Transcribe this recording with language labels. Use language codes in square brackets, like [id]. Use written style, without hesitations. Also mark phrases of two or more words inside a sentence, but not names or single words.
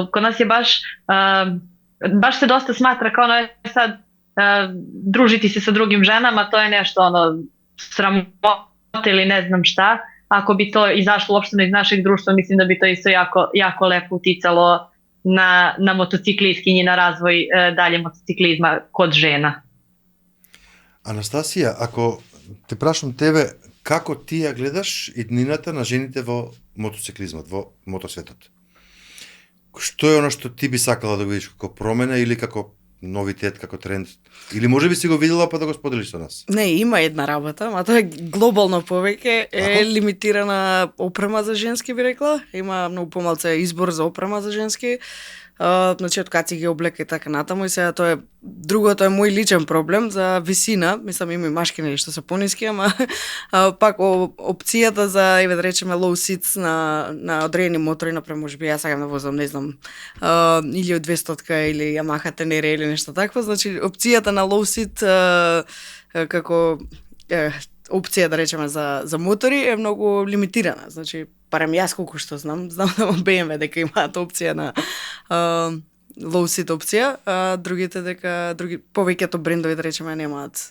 [sr] Kod nas je baš se dosta smatra kao sad družiti se sa drugim ženama, to je nešto sramote ili ne znam šta. Ako bi to izašlo uopšteno iz našeg društva, mislim da bi to isto jako, jako lepo uticalo na motociklistkinji, na razvoj dalje motociklizma kod žena. [mk] Анастасија, ако те прашам тебе, како ти ја гледаш иднината на жените во мотоциклизмот, во мотосветот? Што е оно што ти би сакала да го видиш како промена или како новитет, како тренд? Или може би си го видела па да го споделиш со нас? Не, има една работа, а тоа е глобално повеќе, лимитирана опрема за женски, би рекла. Има многу помалце избор за опрема за женски. Значи од каци ги облека и така натаму и сега тоа е другото е мој личен проблем за висина, мислам има и машки нели што се пониски, ама пак опцијата за еве да речеме [en] low seats [mk] на одредени мотори, например можеби јас сакам да возам, не знам, или од 200-ка или Yamaha Tenere или нешто такво, значи опцијата на [en] low seat [mk] како опција да речеме за мотори е многу лимитирана, значи барем јас колку што знам да BMW дека имаат опција на [en] low seat [mk] опција, а другите дека повеќето брендови да речеме немаат.